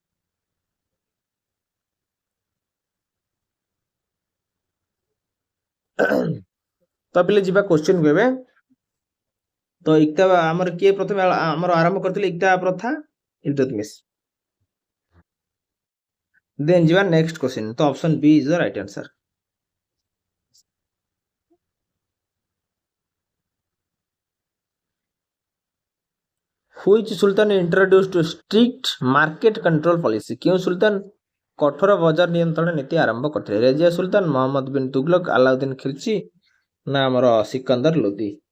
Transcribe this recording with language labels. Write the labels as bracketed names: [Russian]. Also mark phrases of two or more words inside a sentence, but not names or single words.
[Odia] ତ ପିଲେ ଯିବା କ୍ୱେଶ୍ଚିନ୍ କୁ ଏବେ। ତ ଇକ୍ତା ଆମର କିଏ ପ୍ରଥମେ ଆମର ଆରମ୍ଭ କରିଥିଲେ ଇକ୍ତା ପ୍ରଥା? ଇଲତୁତମିଶ। ଦେନ୍ ଯିବା [English] next question, [Odia] ତ [English] option B is the right answer. Which Sultan introduced strict market control policy? [Odia] କେଉଁ ସୁଲତାନ କଠୋର ବଜାର ନିୟନ୍ତ୍ରଣ ନୀତି ଆରମ୍ଭ କରିଥିଲେ? ରେଜିଆ ସୁଲତାନ, ମହମ୍ମଦ ବିନ ତୁଗଲକ, ଆଲାଉଦ୍ଦିନ ଖିଲଜି ନା ଆମର ସିକନ୍ଦର ଲୋଧି?